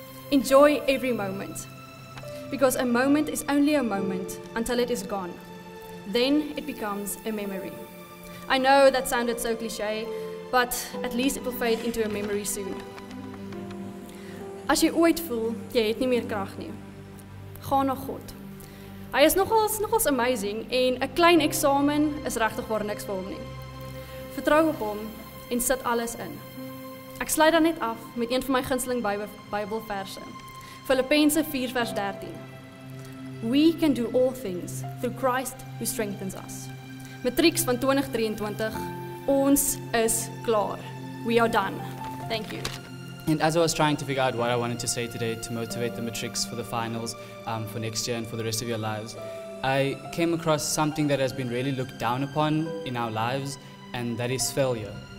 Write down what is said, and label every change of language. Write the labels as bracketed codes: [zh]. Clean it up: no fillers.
[en] Enjoy every moment, because a moment is only a moment until it is gone. Then it becomes a memory. I know that sounded so cliché, but at least it will fade into a memory soon. [af] As jy ooit voel, jy het nie meer krag nie, gaan na God. Hy is nogals amazing en 'n klein eksamen is regtig waar niks vir hom nie. Vertrou op hom en sit alles in. Ek sluit dan net af met een van my gunsteling Bybelverse. Filippense 4 vers 13. [en] We can do all things through Christ who strengthens us. [af] Matrics van 2023, ons is klaar. [en] We are done. Thank you. And as I was trying to figure out what I wanted to say today to motivate the matrics for the finals, for next year and for the rest of your lives, I came across something that has been really looked down upon in our lives, and that is failure.